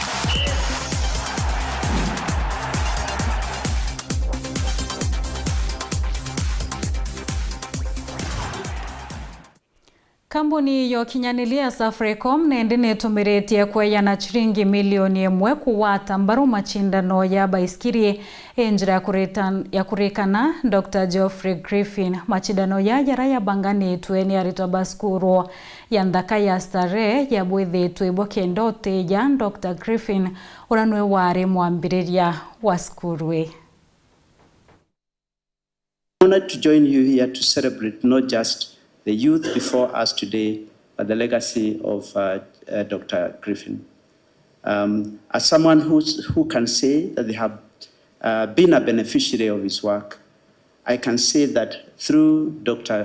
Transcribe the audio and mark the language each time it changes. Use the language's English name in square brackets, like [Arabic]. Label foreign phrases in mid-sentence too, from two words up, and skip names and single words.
[Meru] Kambuni yokinyanilia Safaricom nende netumiretie kweyana chiringi milioni 1 kuwata mbaru machindano ya baiskiri enjira ya kurikana Dr. Geoffrey Griffin machindano ya raya bangani tueni arito baskuru ya ndaka ya stare ya bwithe tuibo kendote ya Dr. Griffin uranwe ware mwambiriria waskurwe. [English] Honored to join you here to celebrate not just the youth before us today, but the legacy of Dr. Griffin. As someone who can say that they have been a beneficiary of his work, I can say that through Dr.